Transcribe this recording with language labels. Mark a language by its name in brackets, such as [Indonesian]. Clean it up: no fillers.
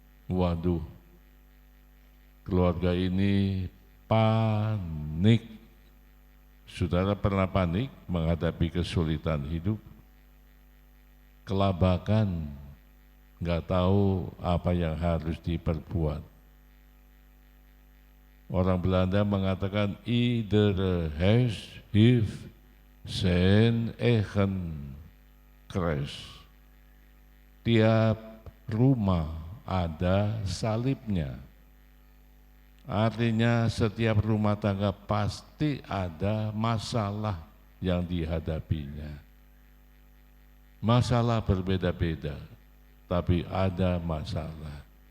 [Indonesian] Waduh, keluarga ini panik. Saudara pernah panik menghadapi kesulitan hidup? Kelabakan, nggak tahu apa yang harus diperbuat. Orang Belanda mengatakan [Dutch] iedere huis heeft zijn eigen kruis. [Indonesian] Tiap rumah ada salibnya. Artinya setiap rumah tangga pasti ada masalah yang dihadapinya. Masalah berbeda-beda, tapi ada masalah.